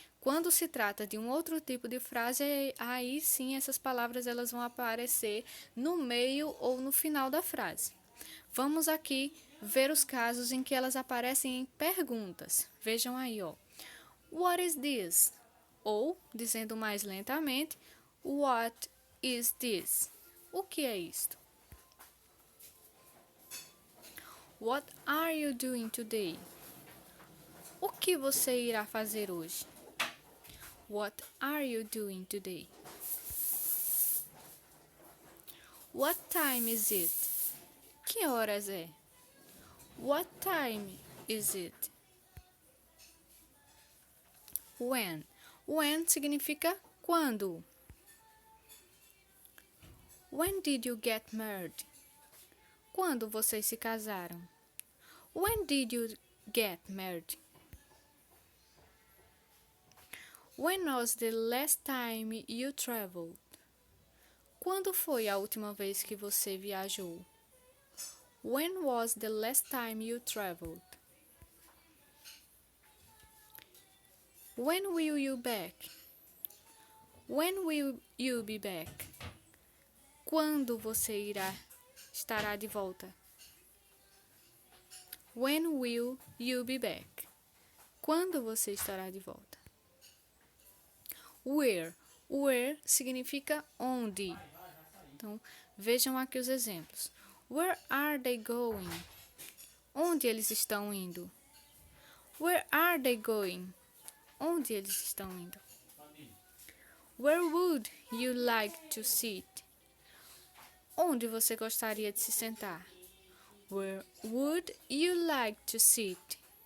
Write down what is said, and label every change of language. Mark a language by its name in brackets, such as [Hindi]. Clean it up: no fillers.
[Portuguese] Quando se trata de um outro tipo de frase, aí sim essas palavras elas vão aparecer no meio ou no final da frase. Vamos aqui ver os casos em que elas aparecem em perguntas. Vejam aí, ó. [English] What is this? [Portuguese] Ou, dizendo mais lentamente, [English] what is this? [Portuguese] O que é isto? [English] What are you doing today? [Portuguese] O que você irá fazer hoje? [English] What are you doing today? What time is it? [Portuguese] Que horas é? [English] What time is it? [Portuguese] When. When significa quando. [English] When did you get married? [Portuguese] Quando vocês se casaram? [English] When did you get married? When was the last time you traveled? [Portuguese] Quando foi a última vez que você viajou? [English] When was the last time you traveled? When will you back? When will you be back? [Portuguese] Quando você estará de volta? [English] When will you be back? [Portuguese] Quando você estará de volta? [English] Where. [Portuguese] Where significa onde. Então, vejam aqui os exemplos. [English] Where are they going? [Portuguese] Onde eles estão indo? [English] Where are they going? [Portuguese] Onde eles estão indo? [English] Where would you like to sit? [Portuguese] Onde você gostaria de se sentar? [English] Where would you like to sit?